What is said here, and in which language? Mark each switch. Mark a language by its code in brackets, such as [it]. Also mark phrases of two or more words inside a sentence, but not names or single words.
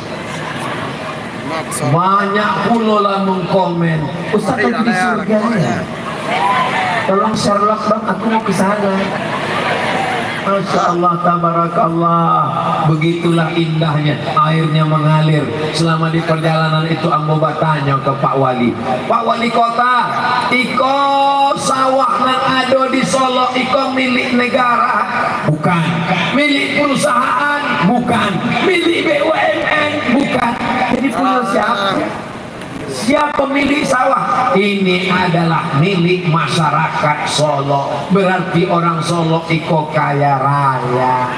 [id] Banyak pula lah mengkomen, Ustaz lagi di surga ya, tolong Sherlock dong, aku mau ke sana. [ar] ما شاء الله، تبارك الله. [id] Begitulah indahnya, airnya mengalir. Selama di perjalanan itu ambo bertanya ke Pak Wali, Pak Wali Kota, [min] iko sawah nang ado di Solo iko milik negara? [id] Bukan. Milik perusahaan? Bukan. Milik BUMN? Bukan. Jadi punya siapa? Siapa pemilik sawah? Ini adalah milik masyarakat Solo. Berarti orang Solo iko kaya raya.